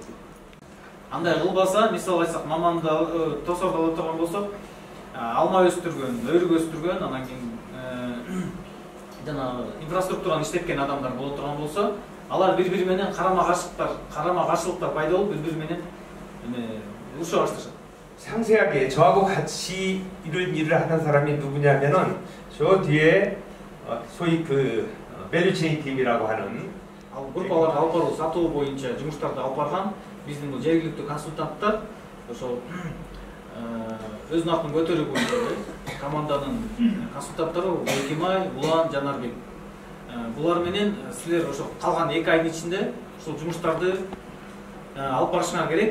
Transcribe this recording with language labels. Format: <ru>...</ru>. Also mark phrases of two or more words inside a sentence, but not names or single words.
<ky>Андай кылбаса, мисалы айтсак, Маманда Тосордо алып турган болсок, алма өстүргөн, өрүк өстүргөн, анан кийин жана инфраструктураны иштеткен адамдар болуп турган болсо, алар бири-бири менен карама-каршылыктар пайда болуп, бири-бири менен уруша башташат.</ky> <ko>상세하게 저하고 같이 이런 일을 하는 사람이 누구냐면은 저 뒤에 소위 그 밸류체인 팀이라고 하는</ko> <ky>группаларды алып баруу сатуу боюнча жумуштарды алып барган биздин бул жергиликтүү консультанттар ошол өзүнүн атын көтөрүү боюнча команданын консультанттары Экимай, Улан, Жанарбек. Булар менен силер ошол калган 2 айдын ичинде ушул жумуштарды алып барышыңар керек.</ky>